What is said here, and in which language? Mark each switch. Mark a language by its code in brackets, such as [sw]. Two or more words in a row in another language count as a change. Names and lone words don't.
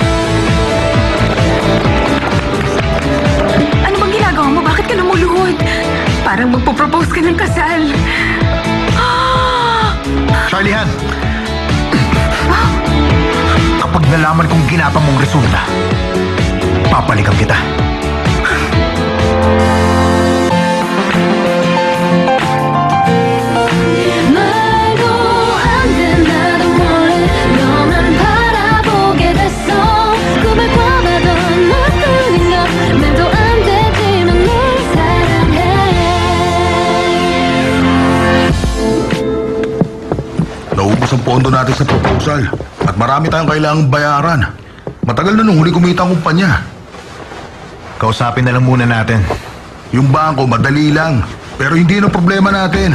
[tl] Ano bang ginagawa mo? Bakit ka lumuluhod? Parang magpo-propose ka ng kasal. Charlie Han! Kapag nalaman kong ginapa mong resulta, papalikan kita. [ko] 말도 안 된다던 너를 너만 바라보게 됐어 꿈을 꿔봐도 너뿐인 것 말도 안 되지만 널 사랑해 [tl] Naubos ang pondo natin sa proposal at marami tayong kailangang bayaran. Matagal na nung huli kumita ang kumpanya. Kausapin na lang muna natin. Yung bangko, madali lang. Pero hindi yun ang problema natin.